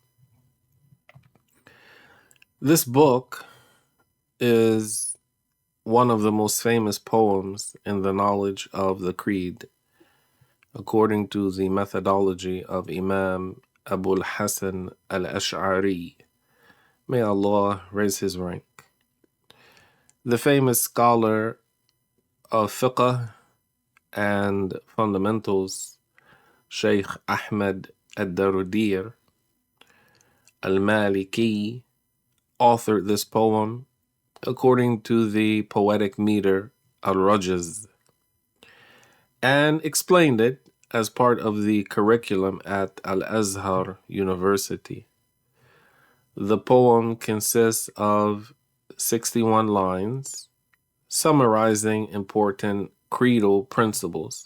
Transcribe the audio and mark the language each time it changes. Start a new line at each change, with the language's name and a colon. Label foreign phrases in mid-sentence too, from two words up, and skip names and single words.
English: This book is one of the most famous poems in the knowledge of the creed, according to the methodology of Imam Abu al-Hasan al-Ash'ari. May Allah raise his rank. The famous scholar of fiqh and fundamentals, Shaykh Ahmad ad-Dardir al-Malikiyy, authored this poem according to the poetic meter al-Rajaz, and explained it as part of the curriculum at Al-Azhar University. The poem consists of 61 lines summarizing important creedal principles.